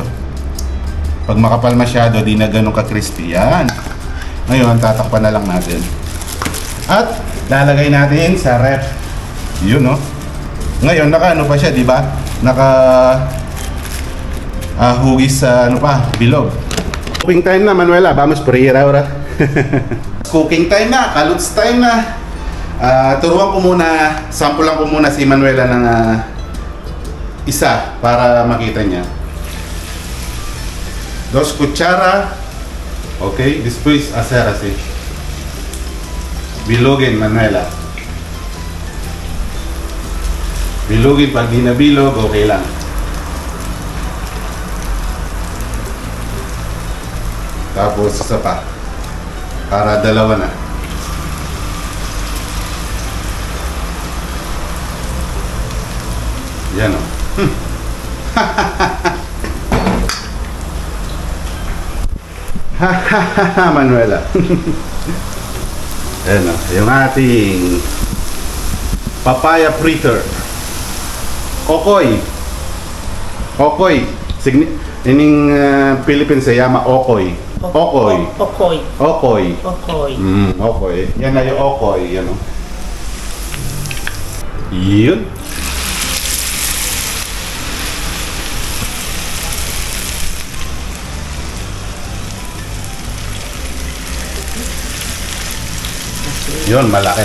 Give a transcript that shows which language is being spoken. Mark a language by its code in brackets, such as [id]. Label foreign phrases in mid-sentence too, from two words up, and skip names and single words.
[tl] Pag makapal masyado, di na ganun ka-crispy. Yan. Ngayon, tatakpan na lang natin. At lalagay natin sa ref. Yun, no? Ngayon, naka-ano pa siya, di ba? Hugis sa ano pa, bilog. [en] Cooking time na, [es] Manuela. Vamos por ir ahora. [en] Cooking time [tl] na, kaluts time na. Turuan ko muna, sample lang ko muna si Manuela ng isa para makita niya. [es] 2 cuchara. Okay, después hacer así. [tl] Bilogin, Manuela. Bilogin, pag di nabilog, okay lang. Tapos isa pa. Para dalawa na. Yan o. Manuela. Yan o. Yung ating papaya fritter. Okoy. Okoy. [es] Ining Philippines se llama okoy. Okoy. [tl] Okoy. Okoy. Okoy. Okoy. Yan na yung okoy. Yan o. Yun. Yun, malaki.